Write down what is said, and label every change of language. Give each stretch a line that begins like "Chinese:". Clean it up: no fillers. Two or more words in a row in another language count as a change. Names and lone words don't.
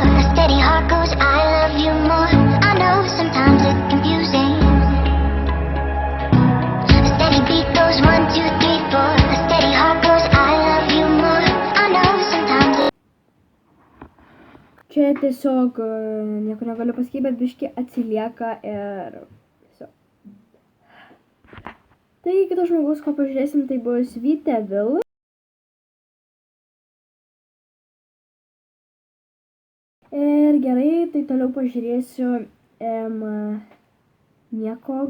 English: A steady heart goes, I love you more. I know sometimes it's confusing. A steady beat goes 1, 2, 3, 4. A steady heart goes, I love you more. I know sometimes it's
Lithuanian: Čia tiesiog nieko negaliu pasakyti, bet biški atsilieka ir tiesiog. Taigi kitas žmogus, ko pažiūrėsim, tai bus Vytė Vil. Ir gerai, tai toliau pažiūrėsiu Niekog.